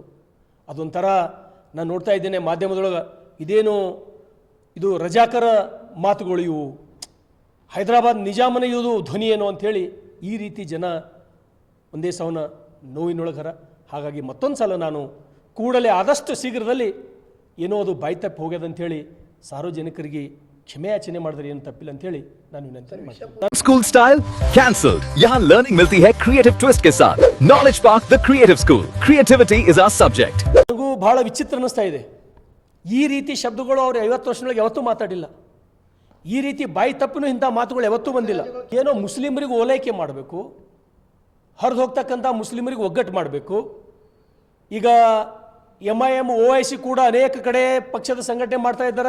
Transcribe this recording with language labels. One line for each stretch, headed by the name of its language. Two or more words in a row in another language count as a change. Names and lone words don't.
Kannada: ಅದೊಂಥರ ನಾನು ನೋಡ್ತಾ ಇದ್ದೇನೆ ಮಾಧ್ಯಮದೊಳಗೆ, ಇದು ರಜಾಕರ ಮಾತುಗಳು, ಇವು ಹೈದರಾಬಾದ್ ನಿಜಾಮನ ಇವುದು ಧ್ವನಿ ಏನು ಅಂಥೇಳಿ ಈ ರೀತಿ ಜನ ಒಂದೇ ಸವನ ನೋವಿನೊಳಗರ. ಹಾಗಾಗಿ ಮತ್ತೊಂದು ಸಲ ನಾನು ಕೂಡಲೇ ಆದಷ್ಟು ಶೀಘ್ರದಲ್ಲಿ ಏನೋ ಅದು ಬಾಯಿ ತಪ್ಪಿ ಹೋಗ್ಯದಂಥೇಳಿ ಸಾರ್ವಜನಿಕರಿಗೆ ಕ್ಷಮೆಯಾಚನೆ ಮಾಡಿದ್ರೆ ಏನು ತಪ್ಪಿಲ್ಲ ಅಂಥೇಳಿ ನಾನು ವಿನಂತಿ ಮಾಡ್ತೀನಿ.
English: School style cancelled.
Hindi: यहाँ लर्निंग मिलती है
English: creative twist
Hindi: के साथ. नॉलेज पार्क द क्रिएटिव स्कूल.
English: Creativity is our subject.
Kannada: ನನಗೂ ಬಹಳ ವಿಚಿತ್ರ ಅನ್ನಿಸ್ತಾ ಇದೆ. ಈ ರೀತಿ ಶಬ್ದಗಳು ಅವರು 50 ವರ್ಷದೊಳಗೆ ಯಾವತ್ತೂ ಮಾತಾಡಿಲ್ಲ. ಈ ರೀತಿ ಬಾಯಿ ತಪ್ಪಿನೂ ಇಂಥ ಮಾತುಗಳು ಯಾವತ್ತೂ ಬಂದಿಲ್ಲ. ಏನೋ ಮುಸ್ಲಿಮರಿಗೆ ಓಲೈಕೆ ಮಾಡಬೇಕು, ಹರಿದು ಹೋಗ್ತಕ್ಕಂಥ ಮುಸ್ಲಿಮರಿಗೆ ಒಗ್ಗಟ್ಟು ಮಾಡಬೇಕು. ಈಗ MIM OIC ಕೂಡ ಅನೇಕ ಕಡೆ ಪಕ್ಷದ ಸಂಘಟನೆ ಮಾಡ್ತಾ ಇದ್ದಾರೆ.